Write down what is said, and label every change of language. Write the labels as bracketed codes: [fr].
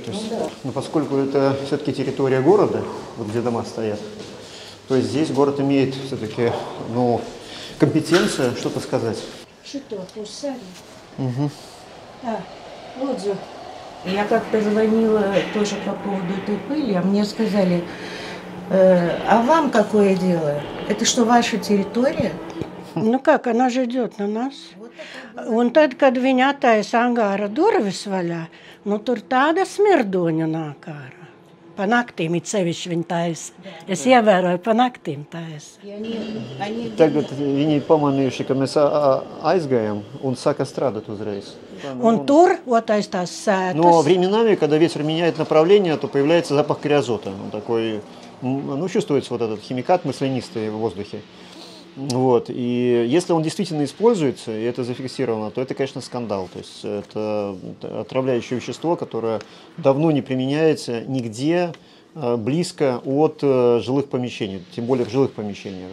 [ru] То есть, но поскольку это все-таки территория города, вот где дома стоят, то есть здесь город имеет все-таки, ну, компетенцию что-то сказать. Что, пусали? Угу. Да, Лодзу. Я как-то звонила тоже по поводу этой пыли, а мне сказали, а вам какое дело? Это что, ваша территория? Ну как, она же идет на нас. [lv] Un tad, kad viņa attaisa angāra durvis vaļā, nu tur tāda smirdoņa nāk ārā. Pa naktīm it sevišķi viņa taisa. Es ievēroju, pa naktīm taisa. Tagad viņi pamanījuši, ka mēs aizgājam un saka strādāt uzreiz. Un tur otrais tās sētas. [ru] Но временами, когда ветер меняет направление, то появляется запах криозота. Он такой, ну, чувствуется вот этот химикат маслянистый в воздухе. Вот. И если он действительно используется, и это зафиксировано, то это, конечно, скандал. То есть это отравляющее вещество, которое давно не применяется нигде близко от жилых помещений, тем более в жилых помещениях.